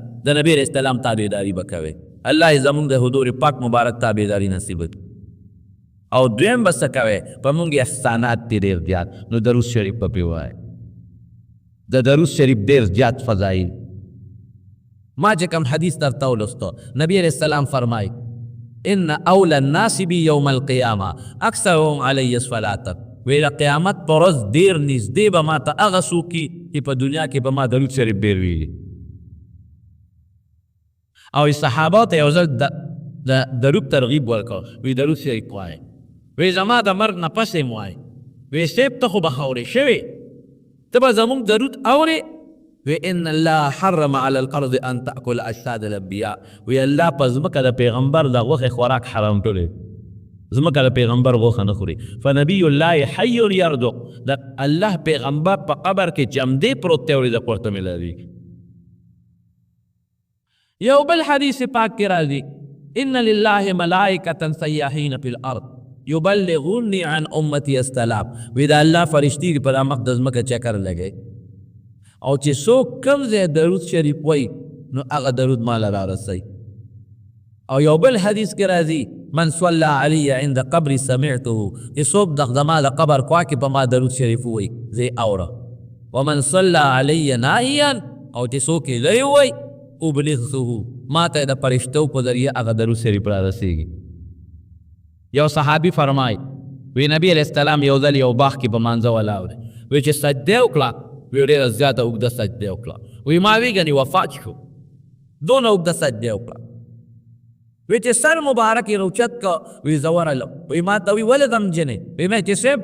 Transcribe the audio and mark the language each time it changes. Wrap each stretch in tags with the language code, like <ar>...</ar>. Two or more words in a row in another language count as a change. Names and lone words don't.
<ps>د نبی</ps> <ar>علیه السلام</ar> <ps>تابعداري به کوئ الله یې زموږ د حضور پاک مبارک تابعداري نصیب کړي او دویم به څه کوئ په موږ احسانات دي ډېر زیات نو درود شریف به پرې ووایئ د درود شریف ډېر زیات فضایل ما چې کوم حدیث درته ولوستو نبی علیه السلام فرمایي</ps> <ar>ان اول الناس بي یوم القیامه اکثرهم علی صلاة</ar> <ps>وی د قیامت په ورځ ډېر نږدې به ما ته هغه څوک چې په دنیا کې به ما درود شریف ډېر ویلي او صحابو ته یو ځل د درود ترغیب ورکړ وی درود شریف وایئ وی زما د مرګ نه پس یې وایئ وی صیب ته خو به خاورې شوې ته به زموږ درود اورې وی</ps> <ar>ان الله حرم على الارض ان تاكل اجساد الانبیاء</ar> <ps>وی الله په ځمکه د پیغمبر د غوښې خوراک حرام کړی ځمکه د پیغمبر غوښه نه خوري</ps> <ar>فنبی الله حی یرزق</ar> <ps>د الله پیغمبر په قبر کې جمدې پروت دی او رزق ورته ملاویږي یو بل حدیث پاک کې راځي</ps> <ar>ان لله ملائکة سیاحین فی الارض یبلغونی عن امتی السلام</ar> <ps>وی د الله فرشتي په مخ د ځمکه چکر لګي او چې څوک کوم ځای درود شریف وایي نو هغه درود ما له رارسوي او یو بل حدیث کې راځي</ps> <ar>من صلى علی عند قبر سمعته</ar> <ps>چې څوک د زما د قبر خوا کې په ما درود شریف وایي زه اوره</ps> <ar>ومن صلى علی ناهیا</ar> <ps>او چې څوک یې لرې وایي ابلغه ما ته د فرشتو په ذریعه هغه درود شریف رارسېږي یو صحابي فرمایي وی نبی</ps> <ar>علیه السلام</ar> <ps>یو ځل یو باغ کې په مانځه ولاړ دی وی چې سجده وکړه وی ډېره زیاته اوږده سجده وکړه وی ما ویږني وفات شو دونه اوږده سجده وکړه وی چې سر مبارک یې روچت که وی زه ورغلم وی ما ته وی ولې غمجنې وی مې چې صاحب</ps>